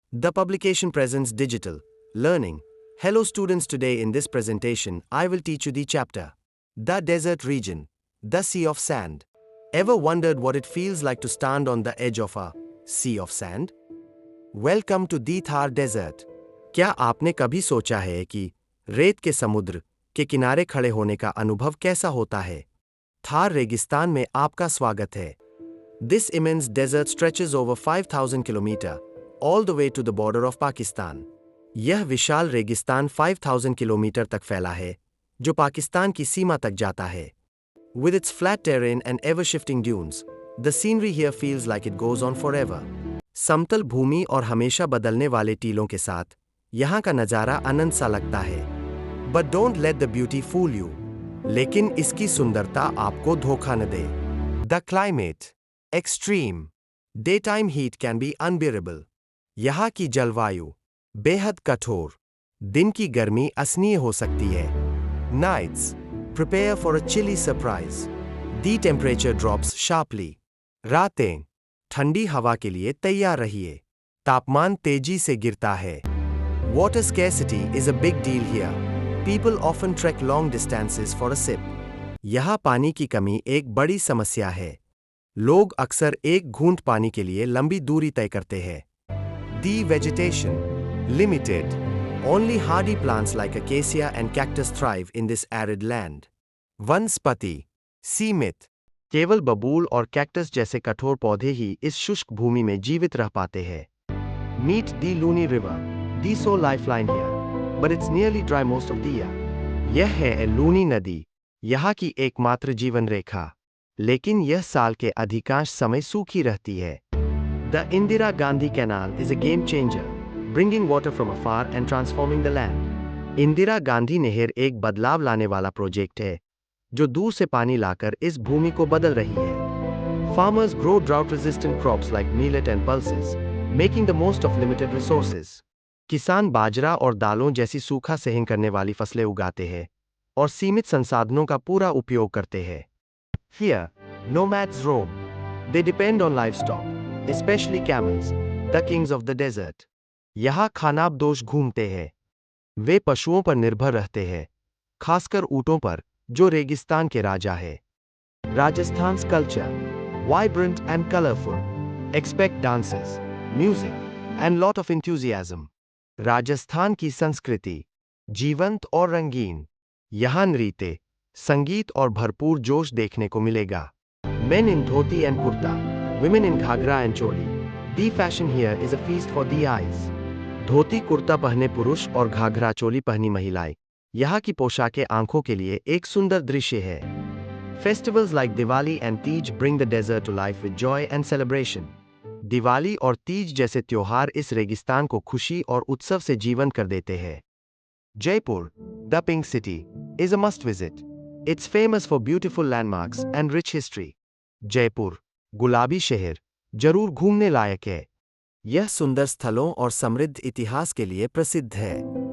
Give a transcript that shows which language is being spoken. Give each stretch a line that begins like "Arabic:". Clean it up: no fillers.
English: The publication presents digital learning. Hello students, today in this presentation I will teach you the chapter The Desert Region, the Sea of Sand. Ever wondered what it feels like to stand on the edge of a sea of sand? Welcome to the Thar Desert.
Hindi: क्या आपने कभी सोचा है कि रेत के समुद्र के किनारे खड़े होने का अनुभव कैसा होता है? थार रेगिस्तान में आपका स्वागत है.
English: This immense desert stretches over 5,000 kilometers, all the way to the border of Pakistan.
Hindi: यह विशाल रेगिस्तान 5,000 किलोमीटर तक फैला है, जो पाकिस्तान की सीमा तक जाता है.
English: With its flat terrain and ever-shifting dunes, the scenery here feels like it goes on forever.
Hindi: समतल भूमि और हमेशा बदलने वाले टीलों के साथ, यहाँ का नज़ारा अनंत सा लगता है.
English: But don't let the beauty fool you.
Hindi: लेकिन इसकी सुंदरता आपको धोखा न दे.
English: The climate. Extreme. Daytime heat can be unbearable.
Hindi: यहाँ की जलवायु बेहद कठोर. दिन की गर्मी असहनीय हो सकती है.
English: Nights. Prepare for a chilly surprise. The temperature drops sharply.
Hindi: रातें. ठंडी हवा के लिए तैयार रहिए. तापमान तेजी से गिरता है.
English: Water scarcity is a big deal here. People often trek long distances for a sip.
Hindi: यहाँ पानी की कमी एक बड़ी समस्या है. लोग अक्सर एक घूंट पानी के लिए लंबी दूरी तय करते हैं.
English: The vegetation. Limited. Only hardy plants like acacia and cactus thrive in this arid land.
Hindi: वनस्पति. सीमित. केवल बबूल और कैक्टस जैसे कठोर पौधे ही इस शुष्क भूमि में जीवित रह पाते हैं.
English: Meet the Luni River, the sole lifeline here, but it's nearly dry most of the year.
Hindi: यह है लूनी नदी, यहाँ की एकमात्र जीवन रेखा, लेकिन यह साल के अधिकांश समय सूखी रहती है.
English: The Indira Gandhi Canal is a game changer, bringing water from afar and transforming the land.
Hindi: Indira Gandhi नहर एक बदलाव लाने वाला प्रोजेक्ट है, जो दूर से पानी लाकर इस भूमि को बदल रही है.
English: Farmers grow drought-resistant crops like millet and pulses, making the most of limited resources.
Hindi: किसान बाजरा और दालों जैसी सूखा सहन करने वाली फसलें उगाते हैं और सीमित संसाधनों का पूरा उपयोग करते हैं.
English: Here, nomads roam. They depend on livestock, especially camels, the kings of the desert.
Hindi: यहाँ खानाबदोश घूमते हैं. वे पशुओं पर निर्भर रहते हैं, खासकर ऊंटों पर, जो रेगिस्तान के राजा है.
English: Rajasthan's culture, vibrant and colorful. Expect dances, music, and lot of enthusiasm.
Hindi: Rajasthan की संस्कृति जीवंत और रंगीन. यहाँ नृत्य, संगीत और भरपूर जोश देखने को मिलेगा.
English: Men in dhoti and kurta, women in ghagra and choli. The fashion here is a feast for the eyes.
Hindi: Dhoti kurta पहने पुरुष और घाघरा चोली पहनी महिलाएं. यहाँ की पोशाकें आंखों के लिए एक सुंदर दृश्य है.
English: Festivals like Diwali and Teej bring the desert to life with joy and celebration.
Hindi: Diwali और तीज जैसे त्योहार इस रेगिस्तान को खुशी और उत्सव से जीवंत कर देते हैं.
English: Jaipur, the Pink City, is a must visit. It's famous for beautiful landmarks and rich history.
Hindi: Jaipur, गुलाबी शहर, जरूर घूमने लायक है. यह सुंदर स्थलों और समृद्ध इतिहास के लिए प्रसिद्ध है.